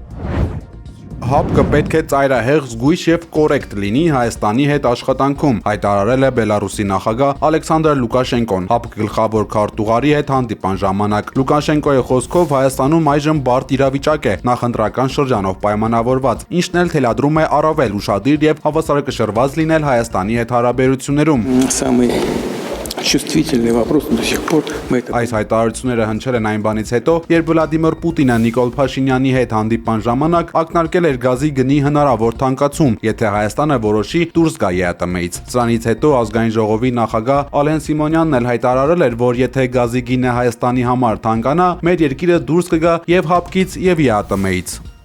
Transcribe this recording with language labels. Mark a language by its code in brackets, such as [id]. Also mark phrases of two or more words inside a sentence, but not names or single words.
[hy] ՀԱՊԿ պետք է ծայրահեղ, զգույշ եւ կորեկտ լինի Հայաստանի հետ աշխատանքում, հայտարարել է Բելարուսի նախագահ Ալեքսանդր Լուկաշենկոն ՀԱՊԿ գլխավոր քարտուղարի հետ հանդիպան ժամանակ։ Լուկաշենկոյի խոսքով Հայաստանում այժմ բարդ իրավիճակ է, նախընտրական շրջանով պայմանավորված, ինչն էլ թելադրում է առավել ուշադիր եւ հավասարակշռված լինել Հայաստանի հետ հարաբերություններում։ [ru] Чувствительный вопрос до сих пор мы это. [hy] Այս հայտարարությունները հնչել են այն բանից հետո, երբ Վլադիմիր Պուտինը Նիկոլ Փաշինյանի հետ հանդիպան ժամանակ ակնարկել էր գազի գնի հնարավոր թանկացում, եթե Հայաստանը որոշի դուրս գա ԵԱՏՄ-ից։ Սրանից հետո ազգային ժողովի նախագահ Ալեն Սիմոնյանն էլ հայտարարել էր, որ եթե գազի գինը Հայաստանի համար թանկանա, մեր երկիրը դուրս կգա եւ ՀԱՊԿ-ից եւ ԵԱՏՄ-ից։